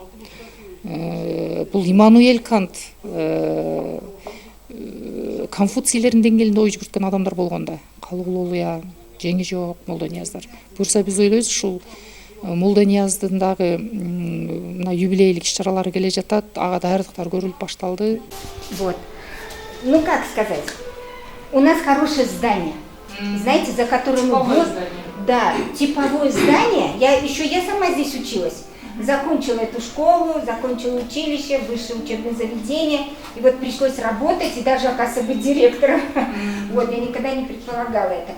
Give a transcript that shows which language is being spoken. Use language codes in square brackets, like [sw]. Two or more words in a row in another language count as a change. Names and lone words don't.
[ky] Бул Иммануэль Кант, Конфуцийлердин деңгээлинде ой жүгүрткөн адамдар болгон да. Калыгуловия, Жеңи жок, Молдонияздар. Буюрса биз ойлойбуз ушул Молдонияздын дагы мына юбилейлик иш-чаралары келе жатат, ага даярдыктар көрүлүп башталды. [ru] Вот. Ну как сказать, у нас хорошее здание, знаете, за которым мы... Да, типовое здание. Я сама здесь училась. Закончила эту школу, закончила училище, высшее учебное заведение. И вот пришлось работать и даже, оказывается, быть директором. Вот, я никогда не предполагала это.